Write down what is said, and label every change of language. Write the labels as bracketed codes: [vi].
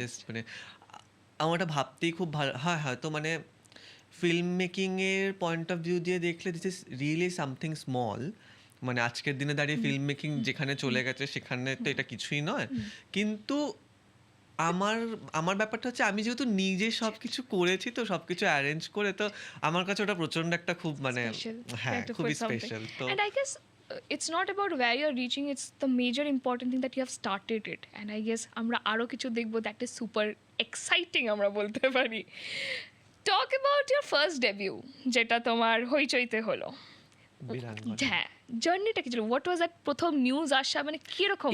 [bn] Just মানে আমার ওটা ভাবতেই খুব ভালো হয়, হয়তো মানে ফিল্ম মেকিংয়ের পয়েন্ট অফ ভিউ দিয়ে দেখলে [en] this is really something small, [bn] মানে আজকের দিনে দাঁড়িয়ে ফিল্ম মেকিং যেখানে চলে গেছে সেখানে তো এটা কিছুই নয়, কিন্তু আমার আমার ব্যাপারটা হচ্ছে আমি যেহেতু নিজে সব কিছু করেছি, তো সব কিছু অ্যারেঞ্জ করে, তো আমার কাছে ওটা প্রচণ্ড একটা খুব মানে [en] Special. [bn] হ্যাঁ [en] Like to [bn] খুবই [en] put something. [bn] স্পেশাল। তো [en] And I guess it's not about where you're reaching, it's the major important thing that you have started it. And I guess [bn] আমরা আরো কিছু দেখবো [en] that is super exciting [bn] আমরা বলতে পারি। [en] Talk about your first debut, [bn] যেটা তোমার হইচইতে হলো। বীরাঙ্গনা। হ্যাঁ, জার্নিটা কি ছিল? [en] what was that [bn] প্রথম নিউজ আসা, মানে কিরকম